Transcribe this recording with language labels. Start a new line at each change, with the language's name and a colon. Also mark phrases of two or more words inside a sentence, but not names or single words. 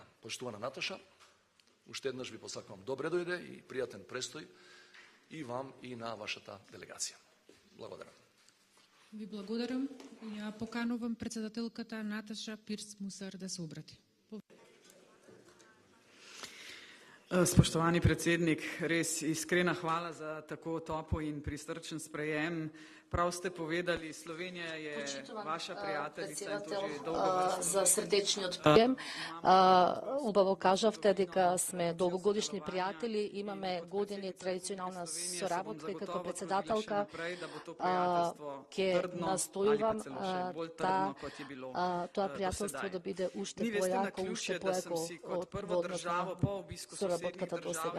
Macedonian: Почитувана Наташа, уште еднаш ви посакувам добре дојде и пријатен престој и вам и на вашата делегација. Благодарам. Ви благодарам. Ја поканувам председателката Наташа Пирц Мусар да се обрати.
Slovenian: Spoštovani predsednik, res iskrena hvala za tako topel in prisrčen sprejem. Prav ste povedali, Slovenija je vaša prijateljica in to že dolgo vrsto.
Macedonian: За срдечни отприем. Убаво кажавте дека сме долгогодишни пријатели, имаме години традиционална соработка и како председателка ќе настојувам тоа пријателство да биде уште појако, уште појако во однос на соработката до сега.